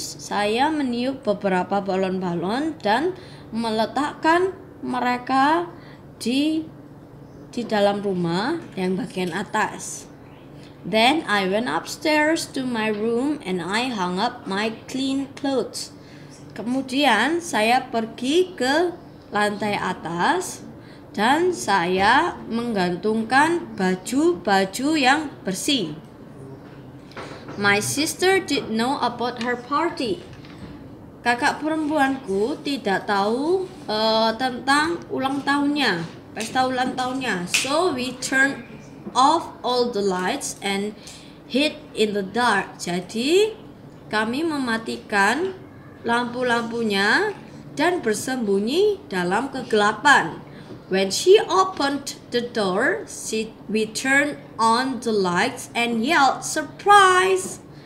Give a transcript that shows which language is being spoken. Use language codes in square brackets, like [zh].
[id] Saya meniup beberapa balon-balon dan meletakkan mereka di dalam rumah yang bagian atas. [en] Then I went upstairs to my room and I hung up my clean clothes. [id] Kemudian saya pergi ke lantai atas dan saya menggantungkan baju-baju yang bersih. [en] My sister did know about her party. [id] Kakak perempuanku tidak tahu tentang ulang tahunnya, pesta ulang tahunnya. [en] So we turned off all the lights and hid in the dark. [id] Jadi kami mematikan lampu-lampunya dan bersembunyi dalam kegelapan. [en] When she opened the door, we turned on the lights and yelled, "Surprise!"